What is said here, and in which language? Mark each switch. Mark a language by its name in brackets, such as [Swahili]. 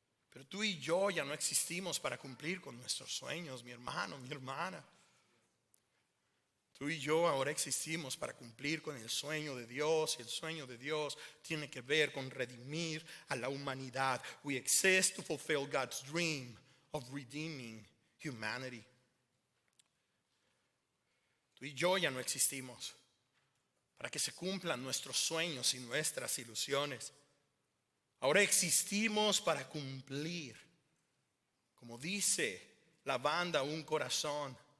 [Spanish] Pero tú y yo ya no existimos para cumplir con nuestros sueños, mi hermano, mi hermana. Tú y yo ahora existimos para cumplir con el sueño de Dios. Y el sueño de Dios tiene que ver con redimir a la humanidad. [English] We exist to fulfill God's dream of redeeming humanity. [Spanish] Tú y yo ya no existimos para que se cumplan nuestros sueños y nuestras ilusiones. Ahora existimos para cumplir, como dice la banda Un Corazón.